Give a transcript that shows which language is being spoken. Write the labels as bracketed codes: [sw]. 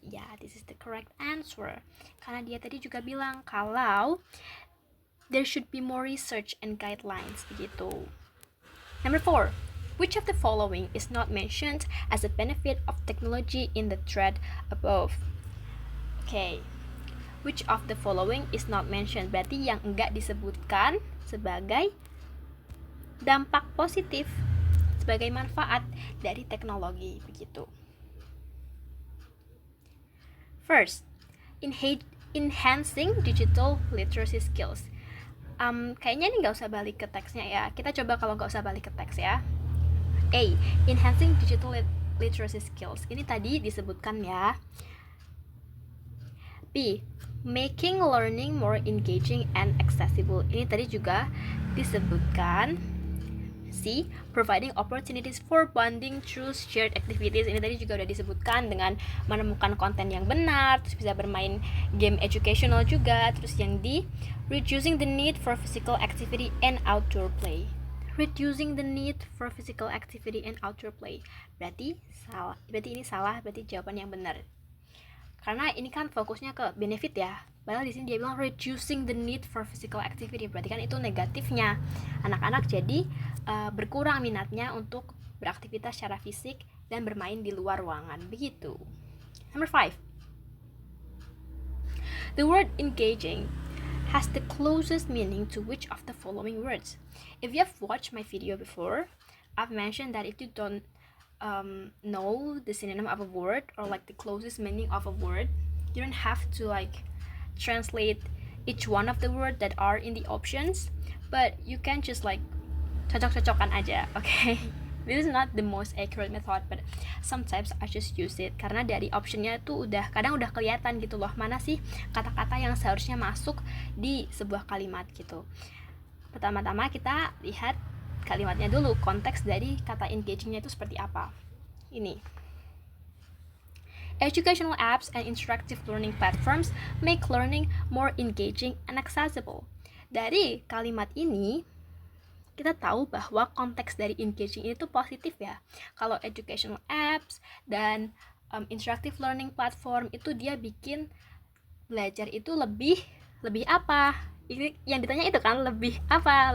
[en] Yeah, this is the correct answer. [id] Karena dia tadi juga bilang kalau [en] there should be more research and guidelines begitu. Number 4, which of the following is not mentioned as a benefit of technology in the thread above? Okay, which of the following is not mentioned? [id] Berarti yang enggak disebutkan sebagai dampak positif, sebagai manfaat dari teknologi begitu. [en] First, enhancing digital literacy skills. [id] Kayaknya ini nggak usah balik ke teksnya ya. Kita coba kalau nggak usah balik ke teks ya. A, [en] enhancing digital literacy skills. [id] Ini tadi disebutkan ya. [en] B, making learning more engaging and accessible. [id] Ini tadi juga disebutkan. [en] C, providing opportunities for bonding through shared activities. [id] Ini tadi juga udah disebutkan dengan menemukan konten yang benar, terus bisa bermain game educational juga. Terus yang D, [en] reducing the need for physical activity and outdoor play. Reducing the need for physical activity and outdoor play. [id] Berarti salah. Berarti ini salah, berarti jawaban yang benar. Karena ini kan fokusnya ke benefit ya. Padahal di sini dia bilang [en] reducing the need for physical activity. [id] Berarti kan itu negatifnya. Anak-anak jadi berkurang minatnya untuk beraktivitas secara fisik dan bermain di luar ruangan. Begitu. [en] Number 5. The word engaging has the closest meaning to which of the following words? If you have watched my video before, I've mentioned that if you don't know the synonym of a word or like the closest meaning of a word, you don't have to like translate each one of the words that are in the options, but you can just like [id] cocok-cocokan aja, [en] okay? This is not the most accurate method, but sometimes I just use it [id] karena dari optionnya tuh kadang udah kelihatan gitu loh mana sih kata-kata yang seharusnya masuk di sebuah kalimat gitu. Pertama-tama kita lihat kalimatnya dulu, konteks dari kata engagingnya itu seperti apa. [en] Ini, educational apps and interactive learning platforms make learning more engaging and accessible. [id] Dari kalimat ini kita tahu bahwa konteks dari engaging itu positif ya. Kalau educational apps dan interactive learning platform itu dia bikin belajar itu lebih apa? Ini yang ditanya itu kan lebih apa?